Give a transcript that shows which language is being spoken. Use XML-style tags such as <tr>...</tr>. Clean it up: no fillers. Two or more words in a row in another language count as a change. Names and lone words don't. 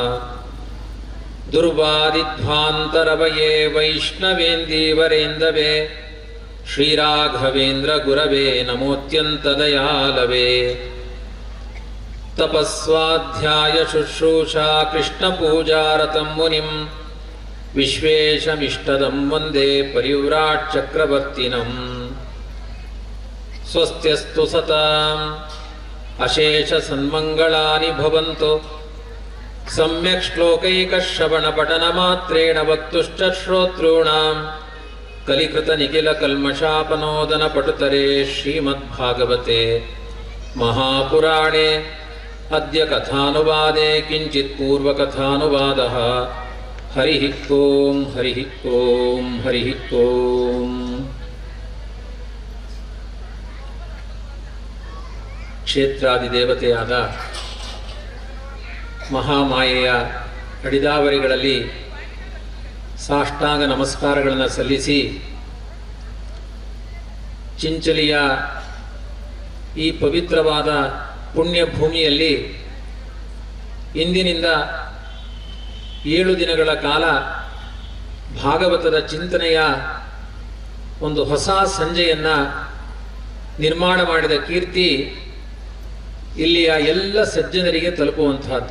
<sa>ದುರ್ವಾದಿಧ್ವಾಂತರವಯೇ ವೈಷ್ಣವೇಂದೀವರೇಂದವೇ ಶ್ರೀರಾಘವೇಂದ್ರ ಗುರವೇ ನಮೋತ್ಯಂತದಯಾಲವೇ ತಪಸ್ವಾಧ್ಯಾಯ ಶುಶ್ರೂಷಾ ಕೃಷ್ಣ ಪೂಜಾರತಂ ಮುನಿಂ ವಿಶ್ವೇಶಮಿಷ್ಟದಂ ವಂದೇ ಪರಿವ್ರಾಟ್ ಚಕ್ರವರ್ತಿನಂ ಸ್ವಸ್ತ್ಯಸ್ತು ಸತಾಂ ಅಶೇಷ ಸನ್ಮಂಗಳಾನಿ ಭವಂತು ಸಮ್ಯಕ್ ಶ್ಲೋಕೈಕ ಶ್ರವಣ ಪಠನ ಮಾತ್ರೇಣ ವಕ್ತುಶ್ಚ ಶ್ರೋತॄಣಾಂ ಕಲಿಕೃತ ನಿಖಿಲ ಕಲ್ಮಷಾಪನೋದನ ಪಟುತರೆ ಶ್ರೀಮದ್ಭಾಗವತೆ ಮಹಾಪುರಾಣೆ ಅದ್ಯ ಕಥಾನುವಾದೆ ಕಿಂಚಿತ್ ಪೂರ್ವಕಥಾನುವಾದಃ ಹರಿ ಓಂ ಹರಿ ಓಂ ಹರಿ ಓಂ.</sa> <kn>ಕ್ಷೇತ್ರಾದಿದೇವತೆಯಾದ ಮಹಾಮಾಯೆಯ ಅಡಿದಾವರಿಗಳಲ್ಲಿ ಸಾಷ್ಟಾಂಗ ನಮಸ್ಕಾರಗಳನ್ನು ಸಲ್ಲಿಸಿ ಚಿಂಚಲಿಯ ಈ ಪವಿತ್ರವಾದ ಪುಣ್ಯ ಭೂಮಿಯಲ್ಲಿ ಇಂದಿನಿಂದ 7 ದಿನಗಳ ಕಾಲ ಭಾಗವತದ ಚಿಂತನೆಯ ಒಂದು ಹೊಸ ಸಂಜೆಯನ್ನು ನಿರ್ಮಾಣ ಮಾಡಿದ ಕೀರ್ತಿ ಇಲ್ಲಿಯ ಎಲ್ಲ ಸಜ್ಜನರಿಗೆ ತಲುಪುವಂತಹದ್ದು.</kn>